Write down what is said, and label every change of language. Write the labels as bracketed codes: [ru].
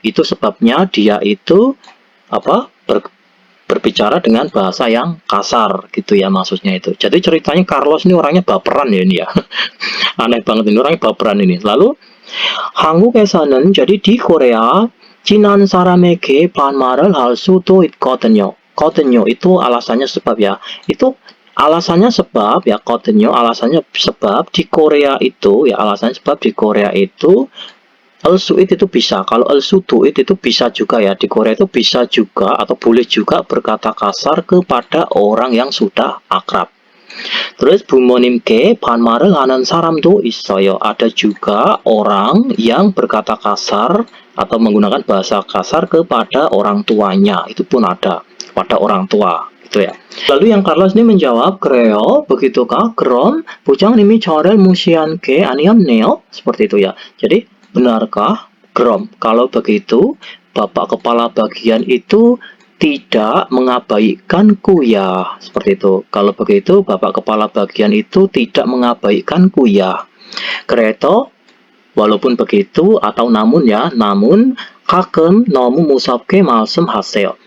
[id] Itu sebabnya dia itu berbicara dengan bahasa yang kasar gitu ya, maksudnya itu. Jadi ceritanya Carlos ini orangnya baperan ya ini ya. Aneh banget ini, orangnya baperan ini. [ko] Lalu 한국에서는, [id] jadi di Korea, [ko] 친한 사람에게 반말을 할 수도 있거든요. [id] 거든요 itu alasannya sebab ya. Itu alasannya sebab ya, 거든요 alasannya sebab di Korea itu ya, alasannya sebab di Korea itu Al-su'id itu bisa, kalau al-su'id itu bisa juga ya, di Korea itu bisa juga atau boleh juga berkata kasar kepada orang yang sudah akrab. [ko] Terus 부모님께 반말을 하는 사람도 있어요. [id] Ada juga orang yang berkata kasar atau menggunakan bahasa kasar kepada orang tuanya, itu pun ada, pada orang tua gitu ya. Lalu yang Carlos ini menjawab, [ko] 그래요? [id] begitukah? [ko] 그럼 부장님이 저를 무시한 게 아니었네요? [id] Seperti itu ya. Jadi benarkah? Krom. Kalau begitu, Bapak Kepala Bagian itu tidak mengabaikanku ya. Seperti itu. Kalau begitu, Bapak Kepala Bagian itu tidak mengabaikanku ya. Kreto, walaupun begitu, atau namun ya, namun [ko] 가끔 너무 무섭게 말씀하세요.